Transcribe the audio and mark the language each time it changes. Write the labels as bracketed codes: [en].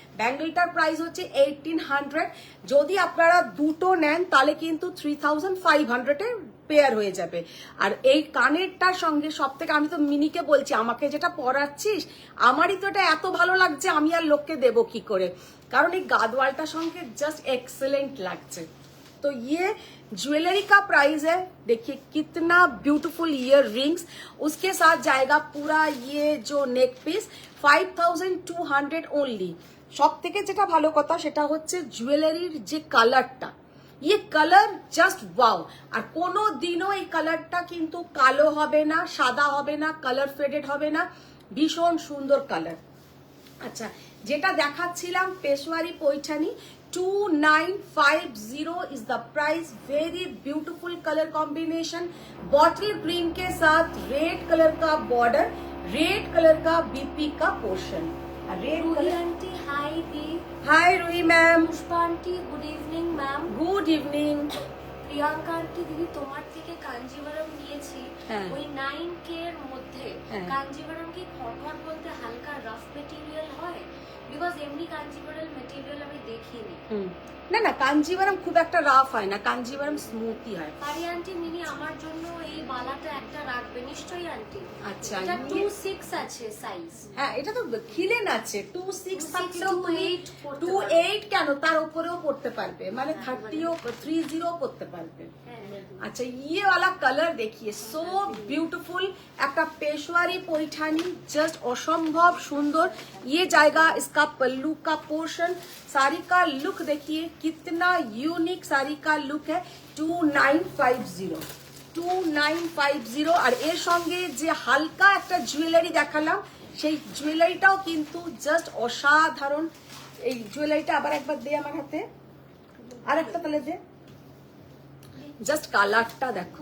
[bn] ব্যাঙ্গলটার price হচ্ছে 1800, যদি আপনারা দুটো নেন তাহলে কিন্তু 3500 এর পেয়ার হয়ে যাবে। আর এই কানেরটার সঙ্গে সব থেকে, আমি তো মিনিকে বলছি আমাকে যেটা পরাচ্ছিস, আমারই তো এটা এত ভালো লাগছে, আমি আর লোককে দেবো কি করে, কারণ এই গাদওয়ালটার সঙ্গে জাস্ট एक्सीलेंट লাগছে। [hi] तो ये ज्वेलरी का प्राइस है, देखिए कितना ब्यूटीफुल ईयर रिंग्स, उसके साथ जाएगा पूरा ये जो नेक पीस 5200 ओनली। [bn] সব থেকে যেটা ভালো কথা সেটা হচ্ছে জুয়েলারির যে কালারটা, [hi] ये कलर [bn] জাস্ট ওয়াও। আর কোনো দিনও এই কালারটা কিন্তু কালো হবে না, সাদা হবে না, কালার ফেডেড হবে না, ভীষণ সুন্দর কালার। আচ্ছা, যেটা দেখাচ্ছিলাম [hi] Peshawari Paithani 2950 is the price, very beautiful colour combination, bottle green के साथ रेड कलर का बॉर्डर, रेड कलर का बीपी का portion. Red [bn] Ruhi [hi] colour. [bn] Aunty high দি। [hi] हाय Ruhi ma'am, [bn] Pushpa aunty good evening ma'am. [en] Good evening. [bn] Priyanka aunty দিদি তোমার থেকে কাঞ্জিভারম নিয়েছি, হ্যাঁ। ওই 9K এর মধ্যে। হ্যাঁ। কাঞ্জিভারম কি খড়খড় বলতে হালকা রাফ মেটেরিয়াল হয়? বিকজ এমনি কাঞ্জিভারম মেটেরিয়াল আমি দেখিনি। না না, কাঞ্জিভারম খুব একটা রাফ হয় না, কাঞ্জিভারম স্মুথই হয়। পারি আন্টি মিনি আমার জন্য এই বালাটা একটা রাখবে নিশ্চয়ই আন্টি। আচ্ছা, এটা ইয়ে- 26 আছে সাইজ। হ্যাঁ, এটা তো খিলেন আছে, 26 থাকলেও 28 পড়তে 28 কেন, তার উপরেও পড়তে পারবে, মানে 30ও 30 পড়তে পারবে। [hi] अच्छा, ये वाला कलर देखिए, सो ब्यूटीफुल, একটা पेशवारी पैठानी, जस्ट असंभव सुंदर। ये जाएगा इसका पल्लू का पोर्शन। साड़ी का लुक देखिए कितना यूनिक साड़ी का लुक है। [bn] 2950 আর এর সঙ্গে যে হালকা একটা জুয়েলারি দেখালাম, সেই জুয়েলারিটাও কিন্তু জাস্ট অসাধারণ। এই জুয়েলারিটা আবার একবার দে আমার হাতে, আর একটা তাহলে দে, জাস্ট কালারটা দেখো।